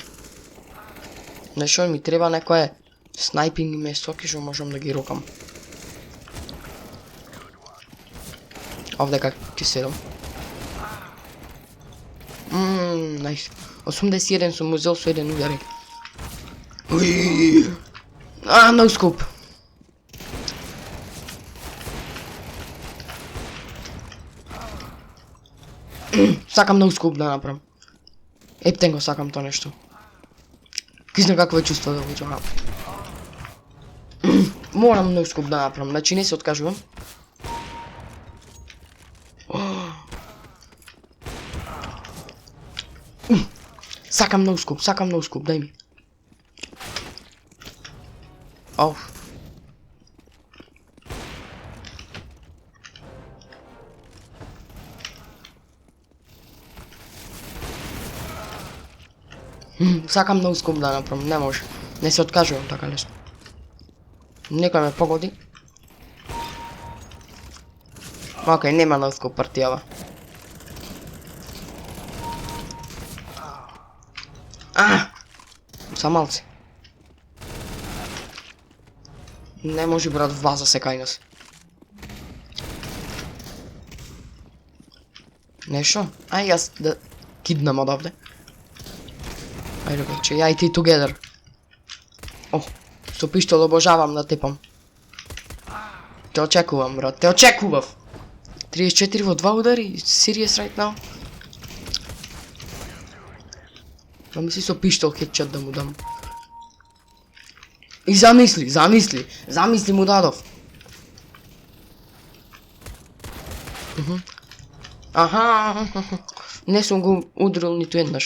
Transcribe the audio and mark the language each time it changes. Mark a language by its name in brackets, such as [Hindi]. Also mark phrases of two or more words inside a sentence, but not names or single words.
[Macedonian] Нешто ми треба некое снайпинг место, што можам да ги рокам. Овде как ќе седам. Најс. 81 сум узел со еден удари. [English] No scope. [Macedonian] Сакам [English] no scope [Macedonian] да направам. Ептен го сакам тоа нешто. Ки знам какво е чувство да го чувам. Морам [English] no scope [Macedonian] да направам, значи не се откажувам. Сакам [English] no scope, [Macedonian] дај ми. Оф. Сакам [English] no scope [Macedonian] да направам, не може. Не се откажувам така лесно. Некој ме погоди. Окей, нема [English] no scope [Macedonian] партијава. Самалци. Не може брат ваза се кај нас. Нешто? Ај јас да киднам одавде. Ајде бе, ја и ти together. О, со пиштол обожавам да тепам. Те очекувам, брат, те очекував. 34 во 2 удари, [English] serious right now. [Macedonian] Да мисли со пиштол хедшот да му дам. И замисли му дадов. Аха, не сум го удрил ниту еднаш.